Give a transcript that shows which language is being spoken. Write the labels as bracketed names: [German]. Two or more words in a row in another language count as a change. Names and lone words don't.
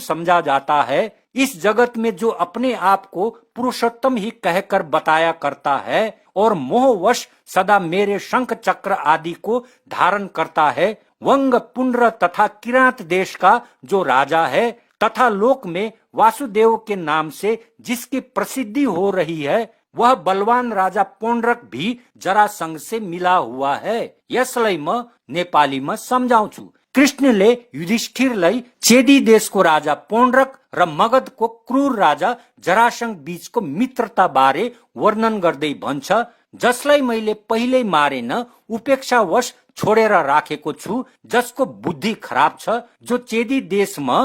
[Hindi] समझा जाता है, इस जगत में जो अपने आप को पुरुषोत्तम ही कहकर बताया करता है और मोहवश सदा मेरे शंख चक्र आदि को धारण करता है, वंग, पुंड्र तथा किरात देश का जो राजा है तथा लोक में वासुदेव के नाम से जिसकी प्रसिद्धि हो रही है, वह बलवान राजा पोंड्रक भी जरासंघ से मिला हुआ है। [Nepali] यसलाई म नेपालीमा सम्झाउँछु। कृष्णले युधिष्ठिरलाई चेदी देशको राजा पोंड्रक र मगधको क्रूर राजा जरासंघ बीचको मित्रता बारे वर्णन गर्दै भन्छ, जसलाई मैले पहिल्यै मारेन, उपेक्षावश छोडेर राखेको छु, जसको बुद्धि खराब छ, जो चेदी देशमा